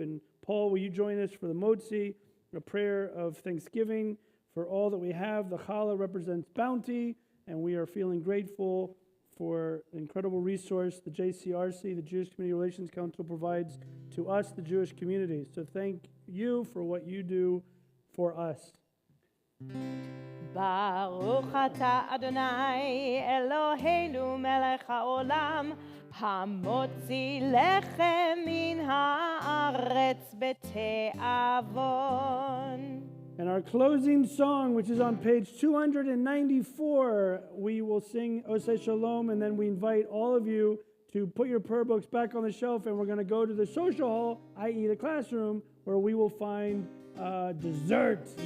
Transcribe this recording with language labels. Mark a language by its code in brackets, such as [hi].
[en] And Paul, will you join us for the Motzi, a prayer of thanksgiving for all that we have. The challah represents bounty, and we are feeling grateful for the incredible resource the JCRC, the Jewish Community Relations Council, provides to us, the Jewish community. So thank you for what you do for us. [he] ברוך אתה אדוני אלוהינו מלך העולם המוציא לחם מן הארץ בתיאבון. [en] And our closing song, which is on page 294, we will sing Oseh Shalom, and then we invite all of you to put your prayer books back on the shelf, and we're going to go to the social hall, i.e. the classroom, where we will find dessert.